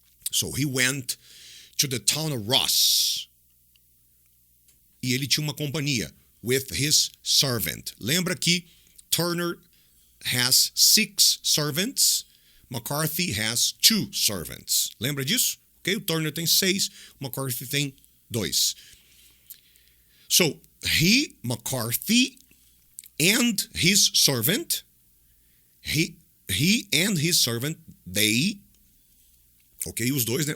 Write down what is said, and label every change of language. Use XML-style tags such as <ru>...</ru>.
<en>So he went to the town of Ross.</en> <pt>E ele tinha uma companhia</pt> <en>with his servant.</en> <pt>Lembra que</pt> <en>Turner has 6 servants, McCarthy has 2 servants.</en> <pt>Lembra disso?</pt> <en>Okay?</en> <pt>O Turner tem 6, o McCarthy tem 2.</pt> <en>So, McCarthy, and his servant, he and his servant, they, ok,</en> <pt>os dois, né?</pt>